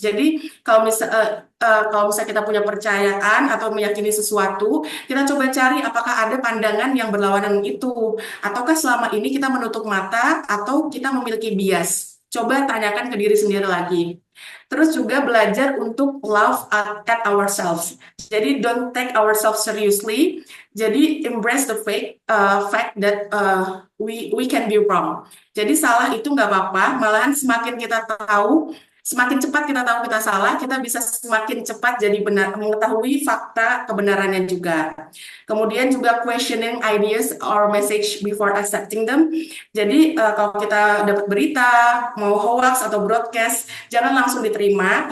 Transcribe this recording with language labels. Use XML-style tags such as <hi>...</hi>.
<id>Jadi kalau misalnya kita punya percayaan atau meyakini sesuatu, kita coba cari apakah ada pandangan yang berlawanan itu, ataukah selama ini kita menutup mata atau kita memiliki bias. Coba tanyakan ke diri sendiri lagi. Terus juga belajar untuk</id> <en>laugh at ourselves.</en> <id>Jadi</id> <en>don't take ourselves seriously. Jadi embrace the fact that we can be wrong.</en> <id>Jadi salah itu nggak apa-apa. Malahan semakin kita tahu, semakin cepat kita tahu kita salah, kita bisa semakin cepat jadi benar mengetahui fakta kebenarannya juga. Kemudian juga</id> <en>questioning ideas or message before accepting them.</en> <id>Jadi kalau kita dapat berita, mau hoax atau broadcast, jangan langsung diterima.</id>